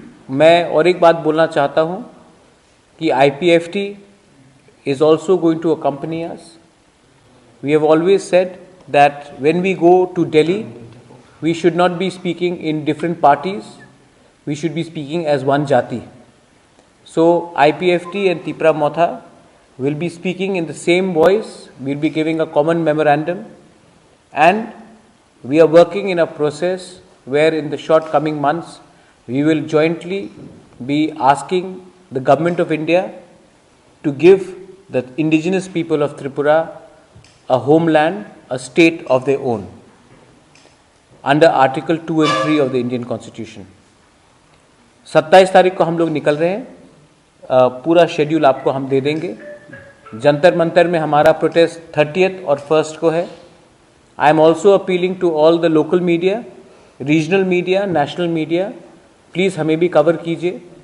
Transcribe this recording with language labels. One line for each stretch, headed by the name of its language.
Hindi: मैं और एक बात बोलना चाहता हूँ कि
English: IPFT is also going to accompany us. We have always said that when we go to Delhi, we should not be speaking in different parties. We should be speaking as one Jati. So IPFT and Tripura Motha will be speaking in the same voice. We will be giving a common memorandum, and we are working in a process where in the short coming months we will jointly be asking the government of India to give the indigenous people of Tripura a homeland, a state of their own under Article 2 and 3 of the Indian Constitution.
Hindi: 27 तारीख को हम लोग निकल रहे हैं। पूरा schedule आपको हम दे देंगे। जंतर मंतर में हमारा प्रोटेस्ट 30th और 1st को है।
English: I am also appealing to all the local media, regional media, national media,
Hindi: please हमें भी कवर कीजिए।